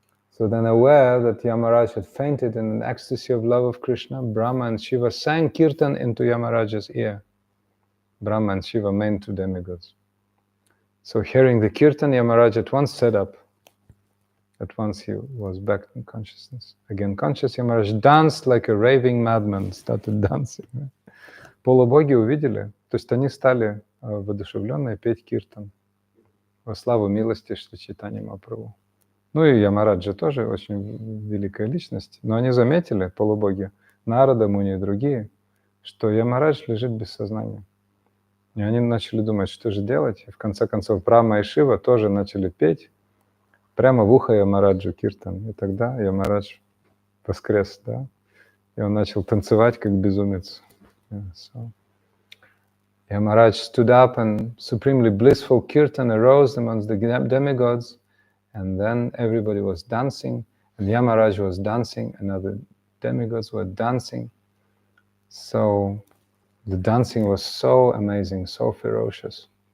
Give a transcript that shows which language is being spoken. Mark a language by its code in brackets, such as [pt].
[en] So then, aware that Yamaraj had fainted in an ecstasy of love of Krishna, Brahma and Shiva sang kirtan into Yamaraj's ear. Brahma and Shiva, main two demigods. So hearing the kirtan, Yamaraj at once sat up. At once he was back in consciousness. Again conscious, Yamaraj danced like a raving madman, started dancing. [ru] Полубоги увидели, то есть они стали воодушевленные петь киртан во славу милости Шри Чайтаньи Махапрабху. И Ямараджа тоже очень великая личность, но они заметили, полубоги, Нарада, Муни и другие, что Ямарадж лежит без сознания. И они начали думать, что же делать. И в конце концов Брахма и Шива тоже начали петь прямо в ухо Ямараджу киртан. И тогда Ямарадж воскрес, да. И он начал танцевать как безумец. [en] Yeah, so Yamaraj stood up and supremely blissful kirtan arose amongst the demigods, and then everybody was dancing, and Yamaraj was dancing, and other demigods were dancing. So the dancing was so amazing, so ferocious.